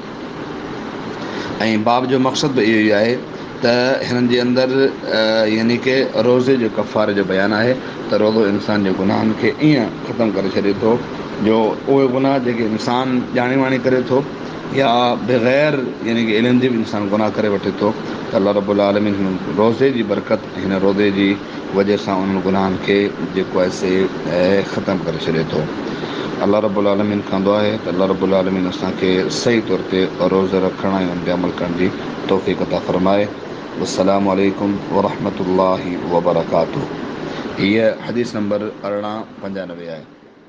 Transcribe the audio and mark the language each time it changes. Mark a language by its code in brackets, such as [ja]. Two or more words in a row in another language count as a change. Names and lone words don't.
[sd] ऐं बाब जो मक़सदु बि इहो ई आहे त हिननि जे अंदरि यानी कि रोज़े जो कफ़ारे जो बयानु आहे त रोज़ो इंसान जे गुनाहनि खे ईअं ख़तमु करे छॾे थो जो उहे गुनाह जेके इंसान ॼाणे वाणी करे थो या बग़ैर यानी कि इल्म जे बि इंसान गुनाह करे वठे थो त अल्लाह रब्बुल आलमीन हिन रोज़े जी बरकत, हिन रोज़े जी वजह सां उन्हनि गुनाहनि खे जेको आहे से ख़तमु करे छॾे थो। अल्लाह रब्बुल आलमीन खां दुआ आहे त अल्लाह रब्बुल आलमीन असांखे सही तौर ते रोज़ा रखण ऐं उन ते अमल करण जी तौफ़ीक़ अता फ़रमाए। [ar] السلام عليكم ورحمة الله وبركاته. [sd] हीअ हदीस नंबर 1895 आहे।